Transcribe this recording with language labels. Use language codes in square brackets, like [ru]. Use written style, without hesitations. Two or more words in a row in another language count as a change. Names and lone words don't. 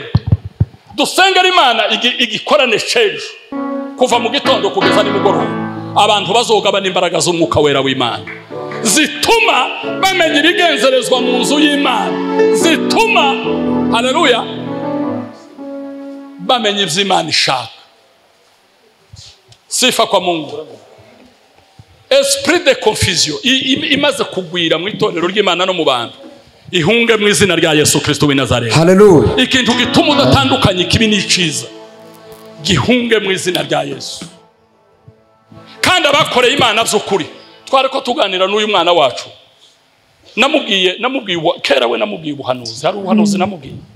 [rn] Dusengera Imana igikorane cejo kuva mu gitondo kugeza nimugoroba. Abantu bazogabana imbaraga z'umwuka wera w'Imana, zituma bamenya ibigenzerezwa mu nzu y'Imana, zituma haleluya bamenye ivy'Imana ishaka. [sw] Sifa kwa Mungu. [fr] Esprit de confusion [rn] imaze kugwira mu itorero ry'Imana no mu bantu, ihunge mu izina rya Yesu Kristo w'i Nazareti. Hallelujah. Ikintu gituma udatandukanye kibi n'iciza, gihunge mu izina rya Yesu. Kandi abakoreye Imana by'ukuri, tware ko tuganira n'uyu mwana wacu, namubwiye kera we namubwiye ubuhanuzi, hari ubuhanuzi namubwiye.